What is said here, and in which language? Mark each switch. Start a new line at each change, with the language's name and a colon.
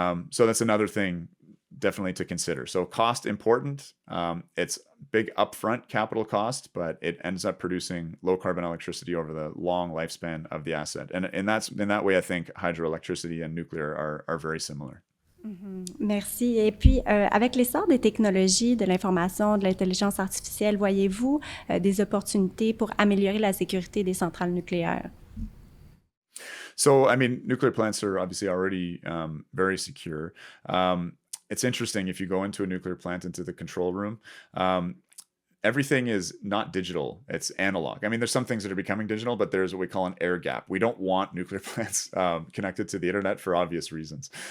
English: So that's another thing definitely to consider. So cost important. It's big upfront capital cost, but it ends up producing low carbon electricity over the long lifespan of the asset. And that's in that way, I think hydroelectricity and nuclear are very similar.
French: Merci. Et puis, avec l'essor des technologies, de l'information, de l'intelligence artificielle, voyez-vous des opportunités pour améliorer la sécurité des centrales nucléaires?
English: So, nuclear plants are obviously already very secure. It's interesting, if you go into a nuclear plant, into the control room, everything is not digital, it's analog. There's some things that are becoming digital, but there's what we call an air gap. We don't want nuclear plants connected to the internet for obvious reasons.